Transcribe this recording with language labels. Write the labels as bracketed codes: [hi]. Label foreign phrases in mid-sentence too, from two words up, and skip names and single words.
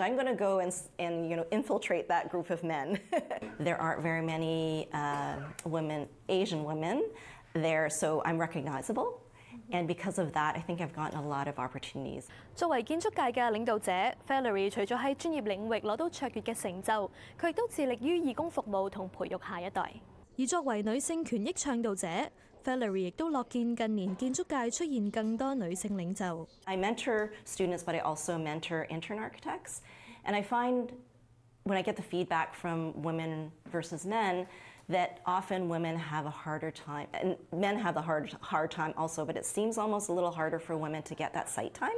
[en] I'm going to go and infiltrate that group of men. There aren't very many Asian women there, so I'm recognizable. And because of that, I think I've gotten a lot of opportunities. [yue] 作為建築界嘅領導者 ，Valerie 除咗喺專業領域攞到卓越嘅成就，佢亦都致力於義工服務同培育下一代。而作為女性權益倡導者 ，Valerie 亦都樂見近年建築界出現更多女性領袖。 [en] I mentor students, but I also mentor intern architects, and I find when I get the feedback from women versus men, that often women have a harder time, and men have the hard time also, but it seems almost a little harder for women to get that site time.